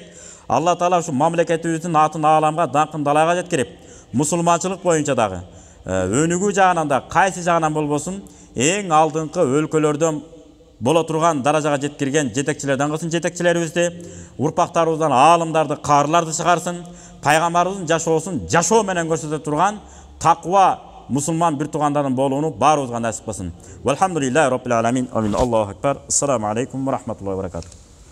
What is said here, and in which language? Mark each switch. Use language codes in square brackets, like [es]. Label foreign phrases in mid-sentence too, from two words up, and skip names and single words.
[ky] Алла Таала ушу мамлекетибиздин атын ааламга, даңкын далайга жеткирип, мусулманчылык боюнча дагы өнүгүү жагынан да кайсы жагынан болбосун эң алдыңкы өлкөлөрдөн боло турган даражага жеткирген жетекчилерден кылсын жетекчилерибизди, урпактарыбыздан аалымдарды, каарыларды чыгарсын, пайгамбарыбыздын жашоосун жашоо менен көрсөтө турган таква мусулман бир туугандардын болууну баарыбызга насип кылсын. [ar] والحمد لله رب العالمين. آمين. الله أكبر. السلام عليكم ورحمة الله وبركاته.